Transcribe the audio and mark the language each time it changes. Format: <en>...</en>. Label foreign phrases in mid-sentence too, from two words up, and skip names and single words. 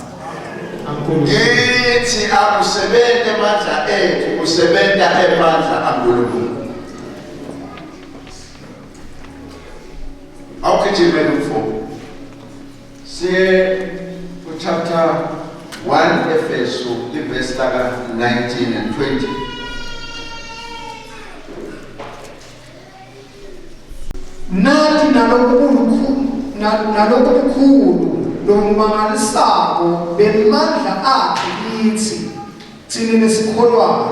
<ss>Ngithi akusebenzi amandla ethu, kusebenza amandla kaNkulunkulu. Awugijimele mfowethu. Siye chapter 1 Efeso</ss> <en>verse 19 and 20.</en> <ss>Nathi nalokhu kukhulu lomangalisako bemandla akhe kithi thina nesikholwayo.</ss>